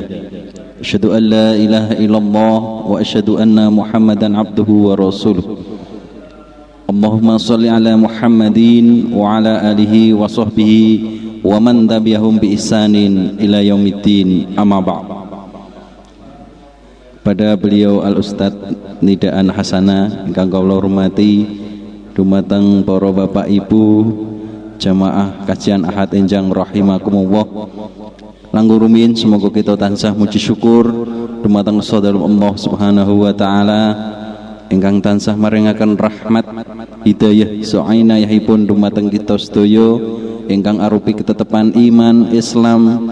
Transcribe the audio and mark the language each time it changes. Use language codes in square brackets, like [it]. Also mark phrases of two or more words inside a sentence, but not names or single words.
[ar] أشهد أن لا إله إلا الله وأشهد أن محمدا عبده ورسوله. اللهم صل على محمد وعلى آله وصحبه ومن تبعهم بإحسان إلى يوم الدين، أما بعد. [id] Pada beliau [jv] Al-Ustaz Nidaan Hasanah ingkang kula hormati, dumateng para bapak ibu jamaah kajian Ahad enjang rahimakumullah. Langkung rumiyin [id] semoga kita [jv] tansah muji syukur dumateng sadaya [ar] الله سبحانه وتعالى [jv] ingkang tansah maringaken rahmat hidayah sainayahipun dumateng kita sedaya ingkang arupi ketetepan iman Islam.